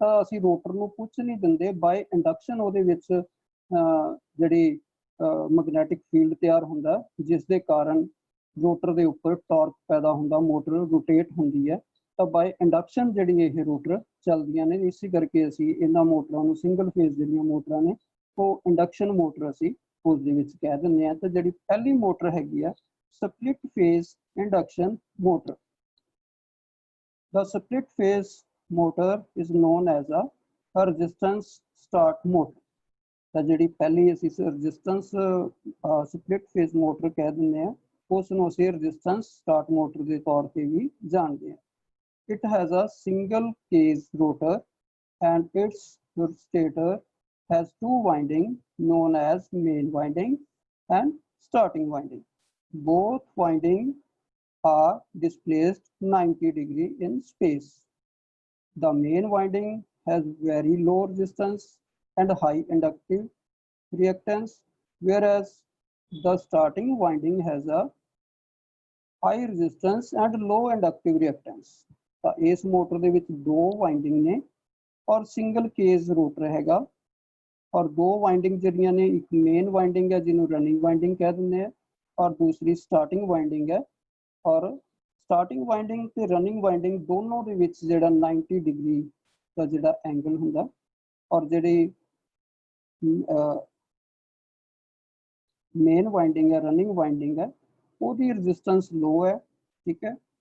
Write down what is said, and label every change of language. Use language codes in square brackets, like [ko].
[pa] ਤਾਂ ਅਸੀਂ ਰੋਟਰ ਨੂੰ ਕੁਝ ਨਹੀਂ ਦਿੰਦੇ, ਬਾਏ ਇੰਡਕਸ਼ਨ ਉਹਦੇ ਵਿੱਚ ਜਿਹੜੀ ਮੈਗਨੈਟਿਕ ਫੀਲਡ ਤਿਆਰ ਹੁੰਦਾ ਜਿਸ ਦੇ ਕਾਰਨ ਰੋਟਰ ਦੇ ਉੱਪਰ ਟਾਰਕ ਪੈਦਾ ਹੁੰਦਾ, ਮੋਟਰ ਰੋਟੇਟ ਹੁੰਦੀ ਹੈ। ਤਾਂ ਬਾਏ ਇੰਡਕਸ਼ਨ ਜਿਹੜੀ ਇਹ ਰੋਟਰ ਚੱਲਦੀਆਂ ਨੇ, ਇਸੇ ਕਰਕੇ ਅਸੀਂ ਇਹਨਾਂ ਮੋਟਰਾਂ ਨੂੰ ਸਿੰਗਲ ਫੇਜ਼ ਜਿਹੜੀਆਂ ਮੋਟਰਾਂ ਨੇ ਉਹ ਇੰਡਕਸ਼ਨ ਮੋਟਰ ਅਸੀਂ ਉਸ ਦੇ ਵਿੱਚ ਕਹਿ ਦਿੰਦੇ ਹਾਂ। ਤਾਂ ਜਿਹੜੀ ਪਹਿਲੀ ਮੋਟਰ ਹੈਗੀ ਆ split phase induction motor. [en] The split phase motor is known as a resistance start motor। [pa] ਤਾਂ ਜਿਹੜੀ ਪਹਿਲੀ ਅਸੀਂ resistance split phase motor ਕਹਿ ਦਿੰਦੇ ਹਾਂ ਉਸ ਨੂੰ ਅਸੀਂ resistance start motor ਦੇ ਤੌਰ ਤੇ ਵੀ ਜਾਣਦੇ ਹਾਂ। [en] It has a single case rotor and its stator has two windings known as main winding and starting winding. Both windings are displaced 90 degrees in space. The main winding has very low resistance and high inductive reactance, whereas the starting winding has a high resistance and low inductive reactance। [pa] ਤਾਂ ਇਸ motor ਦੇ ਵਿੱਚ ਦੋ winding ਨੇ ਔਰ single cage rotor ਹੈਗਾ ਔਰ ਦੋ ਵਾਈਂਡਿੰਗ ਜਿਹੜੀਆਂ ਨੇ, ਇੱਕ ਮੇਨ ਵਾਈਂਡਿੰਗ ਹੈ ਜਿਹਨੂੰ ਰਨਿੰਗ ਵਾਈਂਡਿੰਗ ਕਹਿ ਦਿੰਦੇ ਆ ਔਰ ਦੂਸਰੀ ਸਟਾਰਟਿੰਗ ਵਾਈਂਡਿੰਗ ਹੈ। ਔਰ ਸਟਾਰਟਿੰਗ ਵਾਈਂਡਿੰਗ ਤੇ ਰਨਿੰਗ ਵਾਈਂਡਿੰਗ ਦੋਨੋਂ ਦੇ ਵਿੱਚ ਜਿਹੜਾ 90 ਡਿਗਰੀ ਦਾ ਜਿਹੜਾ ਐਂਗਲ ਹੁੰਦਾ ਔਰ ਜਿਹੜੀ ਮੇਨ ਵਾਈਂਡਿੰਗ ਹੈ, ਰਨਿੰਗ ਵਾਈਂਡਿੰਗ ਹੈ, ਉਹਦੀ ਰੈਜ਼ਿਸਟੈਂਸ ਲੋ ਹੈ, ਠੀਕ ਹੈ।